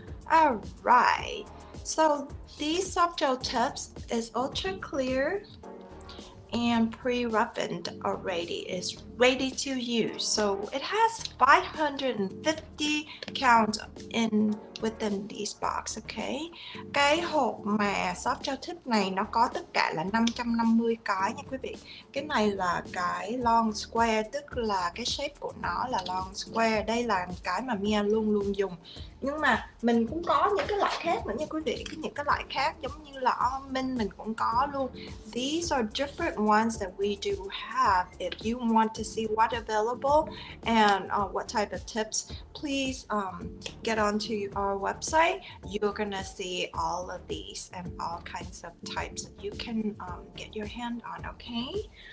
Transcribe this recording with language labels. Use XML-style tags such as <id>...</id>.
<en>All right, so these soft gel tips is ultra clear and pre-roughened already, is ready to use. So it has 550 count in within these box, okay?</en> <vi>Cái hộp mà soft gel tip này nó có tất cả là 550 cái nha quý vị. Cái này là cái long square, tức là cái shape của nó là long square. Đây là cái mà Mia luôn luôn dùng. Nhưng mà mình cũng có những cái loại khác nữa nha quý vị. Những cái loại khác giống như là almond mình cũng có luôn.</vi> <en>These are different ones that we do have. If you want to see what available and what type of tips, please get onto our website. You're gonna see all of these and all kinds of types that you can get your hand on, okay?</en>